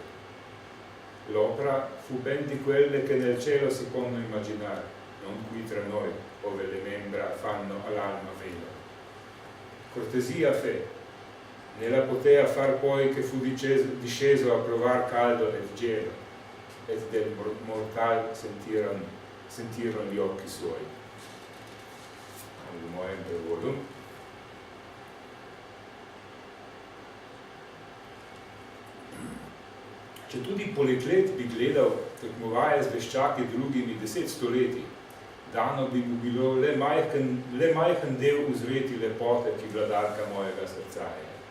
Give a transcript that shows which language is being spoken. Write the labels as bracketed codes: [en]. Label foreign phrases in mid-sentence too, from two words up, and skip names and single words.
[it] L'opera fu ben di quelle che nel cielo si possono immaginare, non qui tra noi, ove le membra fanno all'alma velo. Cortesia fe, ne la potea far poi che fu disceso a provar caldo e gelo, et del mortal sentiron gli occhi suoi. [sl] V mojem prevodu. Če tudi poleg let bi gledal tekmovaje z veščaki drugimi 10 stoletij, dano bi mu bilo le majhen del uzreti lepote, ki vladarka mojega srca je.